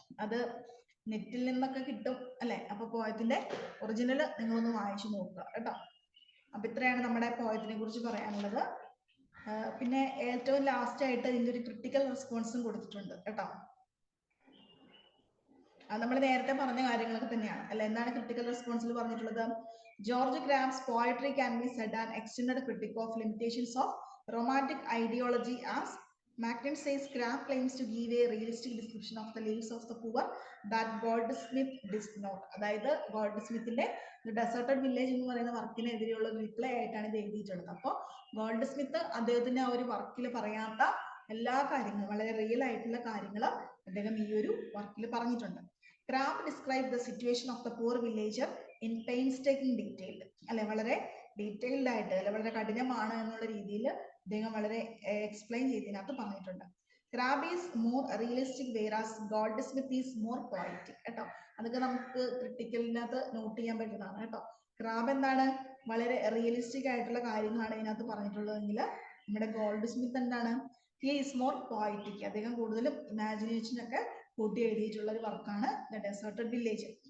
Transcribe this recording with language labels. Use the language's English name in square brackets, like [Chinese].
[Malayalam] അത് നെറ്റിൽ നിന്നൊക്കെ കിട്ടും അല്ലെ. അപ്പൊ പോയത്തിന്റെ ഒറിജിനൽ നിങ്ങളൊന്ന് വായിച്ചു നോക്കുക കേട്ടോ. അപ്പൊ ഇത്രയാണ് നമ്മുടെ പോയത്തിനെ കുറിച്ച് പറയാനുള്ളത്. പിന്നെ ഏറ്റവും ലാസ്റ്റ് ആയിട്ട് ഇതിന്റെ ഒരു ക്രിട്ടിക്കൽ റെസ്പോൺസും കൊടുത്തിട്ടുണ്ട് കേട്ടോ. അത് നമ്മൾ നേരത്തെ പറഞ്ഞ കാര്യങ്ങളൊക്കെ തന്നെയാണ് അല്ലെ. എന്താണ് ക്രിട്ടിക്കൽ റെസ്പോൺസിൽ പറഞ്ഞിട്ടുള്ളത്? [English] George Crabbe's poetry can be said an extended critique of limitations of romantic ideology as Macton says Crabbe claims to give a realistic description of the lives of the poor that Goldsmith did not. [Malayalam] അതായത് ഗോൾഡ്സ്മിത്തിന്റെ deserted village എന്ന് പറയുന്ന വർക്കിനെതിരെയുള്ള reply ആയിട്ടാണ് ഇത് എഴുതിയിട്ടുള്ളത്. അപ്പോൾ Goldsmith അദ്ദേഹത്തിന്റെ ആ ഒരു വർക്കിൽ പറയാത്ത എല്ലാ കാര്യങ്ങളും, വളരെ റിയൽ ആയിട്ടുള്ള കാര്യങ്ങൾ അദ്ദേഹം ഈ ഒരു വർക്കിൽ പറഞ്ഞിട്ടുണ്ട്. [English] Crabbe described the situation of the poor villager in painstaking detail. [Malayalam] അല്ലെ, വളരെ ഡീറ്റെയിൽഡ് ആയിട്ട് അല്ലെ, വളരെ കഠിനമാണ് എന്നുള്ള രീതിയിൽ അദ്ദേഹം വളരെ എക്സ്പ്ലെയിൻ ചെയ്തതിനകത്ത് പറഞ്ഞിട്ടുണ്ട്. [English] Crabbe is more realistic whereas Goldsmith is more poetic [Malayalam] കേട്ടോ. അതൊക്കെ നമുക്ക് ക്രിട്ടിക്കലിനകത്ത് നോട്ട് ചെയ്യാൻ പറ്റുന്നതാണ് കേട്ടോ. ക്രാബ് എന്താണ് വളരെ റിയലിസ്റ്റിക് ആയിട്ടുള്ള കാര്യങ്ങളാണ് ഇതിനകത്ത് പറഞ്ഞിട്ടുള്ളതെങ്കിൽ നമ്മുടെ ഗോൾഡ്സ്മിത്ത് എന്താണ്, [English] He is more poetic. [Malayalam] അദ്ദേഹം കൂടുതലും ഇമാജിനേഷനൊക്കെ കൂട്ടി എഴുതിയിട്ടുള്ള ഒരു വർക്കാണ് ദ ഡെസേർട്ടഡ് വില്ലേജ്.